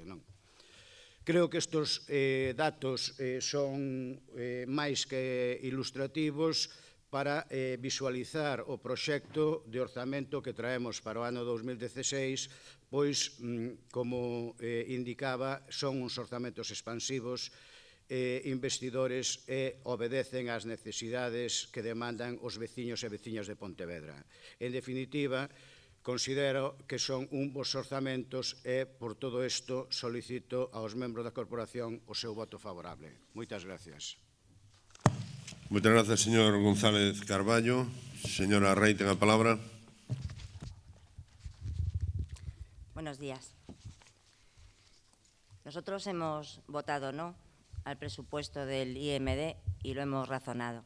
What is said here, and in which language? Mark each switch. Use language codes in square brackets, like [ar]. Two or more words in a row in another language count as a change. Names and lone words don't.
[gl] Creo que estes datos son máis que ilustrativos para visualizar o proxecto de orzamento que traemos para o ano 2016, pois, como indicaba, son uns orzamentos expansivos, investidores, e obedecen ás necesidades que demandan os veciños e veciñas de Pontevedra. En definitiva, considero que son un bons orzamentos e, por todo isto, solicito aos membros da corporación o seu voto favorable. Moitas gracias. [es] Muchas gracias, señor González Carballo. Señora Rey, tenga la palabra. Buenos días. Nosotros hemos votado no al presupuesto del IMD y lo hemos razonado.